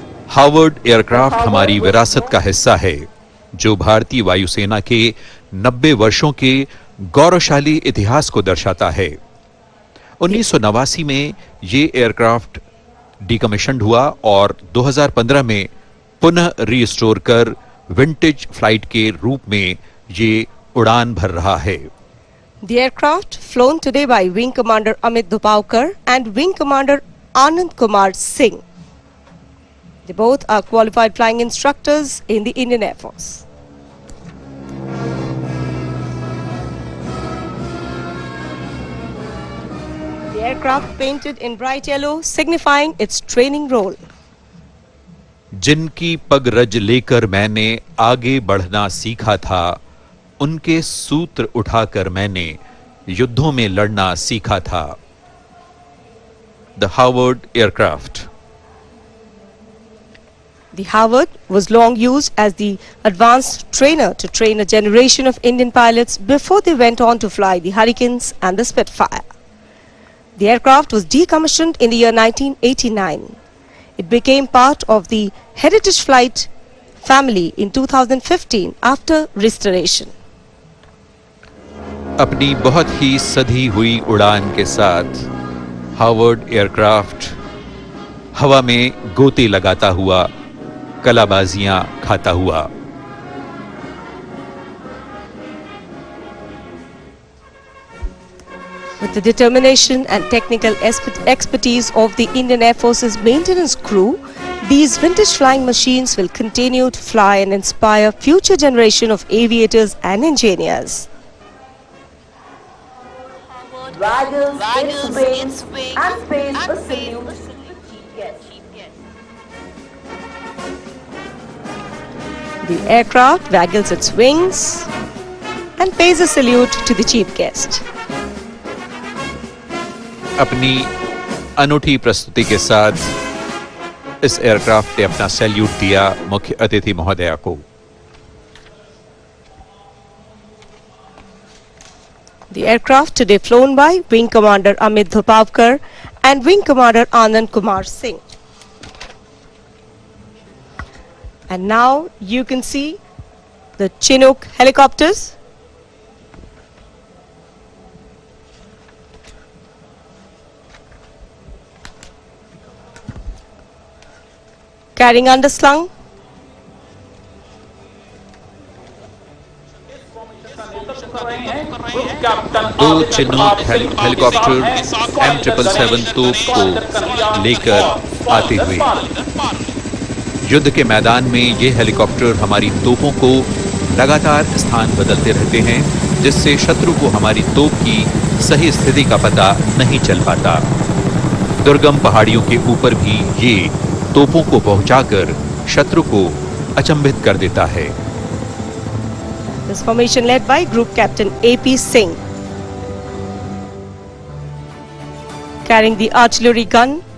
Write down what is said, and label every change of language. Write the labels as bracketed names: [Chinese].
[Hindi] Harvard aircraft हमारी विरासत का हिस्सा है जो भारतीय वायुसेना के 90 वर्षों के गौरवशाली इतिहास को दर्शाता है। 1989 में ये एयरक्राफ्ट डीकमीशन्ड हुआ और 2015 में पुनः रीस्टोर कर विंटेज फ्लाइट के रूप में ये उड़ान भर रहा है। [English] The aircraft flown today by Wing Commander Amit Dhupaukar and Wing Commander Anand Kumar Singh. They both are qualified flying instructors in the Indian Air Force. The aircraft painted in bright yellow, signifying its training role. [Hindi] जिनकी पग रज लेकर मैंने आगे बढ़ना सीखा था, उनके सूत्र उठाकर मैंने युद्धों में लड़ना सीखा था। [English] The Harvard aircraft. The Harvard was long used as the advanced trainer to train a generation of Indian pilots before they went on to fly the Hurricanes and the Spitfire. The aircraft was decommissioned in the year 1989. It became part of the Heritage Flight family in 2015 after restoration. [Hindi] अपनी बहुत ही सधी हुई उड़ान के साथ Harvard aircraft हवा में गोते लगाता हुआ, कलाबाजियां खाता हुआ। [English] With the determination and technical expertise of the Indian Air Force's maintenance crew, these vintage flying machines will continue to fly and inspire future generation of aviators and engineers. Waggles its wings and pays a salute to the chief guest. The aircraft waggles its wings and pays a salute to the chief guest. [Hindi] अपनी अनूठी प्रस्तुति के साथ इस aircraft ने अपना salute दिया मुख्य अतिथि महोदया को। [English] The aircraft today flown by Wing Commander Amit Dhupavkar and Wing Commander Anand Kumar Singh. And now you can see the Chinook helicopters. Carrying underslung. [Hindi] दो चिनूक हेलीकॉप्टर M777 तोप को लेकर आते हुए युद्ध के मैदान में ये हेलीकॉप्टर हमारी तोपों को लगातार स्थान बदलते रहते हैं, जिससे शत्रु को हमारी तोप की सही स्थिति का पता नहीं चल पाता। दुर्गम पहाड़ियों के ऊपर भी ये तोपों को पहुंचाकर शत्रु को अचंभित कर देता है। [English] This formation led by Group Captain AP Singh, carrying the artillery gun.